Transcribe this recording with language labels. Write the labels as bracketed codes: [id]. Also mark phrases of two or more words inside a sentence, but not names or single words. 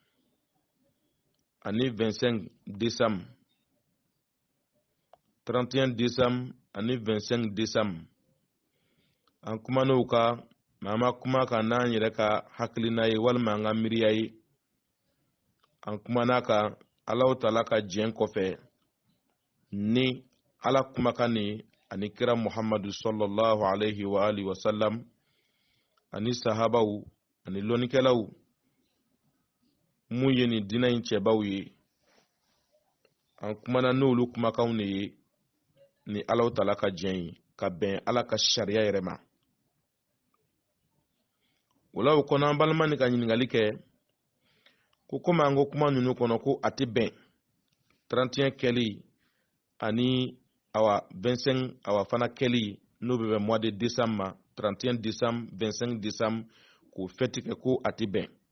[bm] ani 25 décembre 31 décembre ani 25 décembre an kumana o kan mais an ma kuma kan n'an yɛrɛ ka hakilina ye walima an ka miiriya ye an kumana kan [ar] الله تعالى [bm] ka jɛn kɔfɛ ni Ala kumakan ni ani kira Muhammadu [ar] صلى الله عليه وعلى آله وسلم [bm] ani sahabaw ani lɔnnikɛlaw mun ye ni diinɛ in cɛbaw ye an kumana n'olu kumakanw de ye ni [ar] الله تعالى [bm] ka jɛn ye ka bɛn Ala ka sariya yɛrɛ ma o la o kɔnɔ an balima ni ka ɲininkali kɛ ko komi an ko kuma ninnu kɔnɔ ko a tɛ bɛn 31 kɛli ani 25 fana kɛli n'o bɛ bɛn [fr] mois de décembre [bm] ma 31 décembre 25 décembre k'o fêti kɛ ko a tɛ bɛn